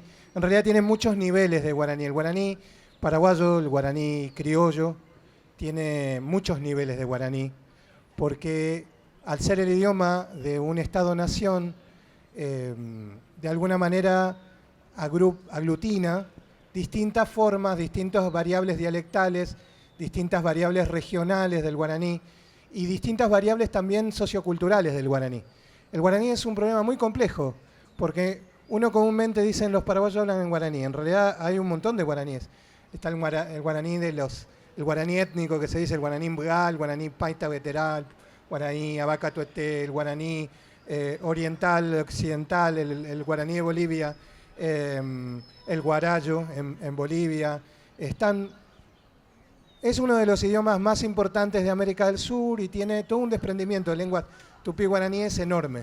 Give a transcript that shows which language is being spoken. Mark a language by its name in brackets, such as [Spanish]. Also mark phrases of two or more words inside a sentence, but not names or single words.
[Spanish] En realidad tiene muchos niveles de guaraní. El guaraní paraguayo, el guaraní criollo, tiene muchos niveles de guaraní, porque al ser el idioma de un Estado-nación, de alguna manera aglutina distintas formas, distintas variables dialectales, distintas variables regionales del guaraní y distintas variables también socioculturales del guaraní. El guaraní es un problema muy complejo, porque uno comúnmente dicen los paraguayos hablan en guaraní. En realidad hay un montón de guaraníes. Está el guaraní el guaraní étnico que se dice, el guaraní mbgal, el guaraní paita veteral, guaraní abacatuete, el guaraní oriental, occidental, el guaraní de Bolivia, el guarayo en Bolivia. Es uno de los idiomas más importantes de América del Sur y tiene todo un desprendimiento de lenguas tupí-guaraníes enorme.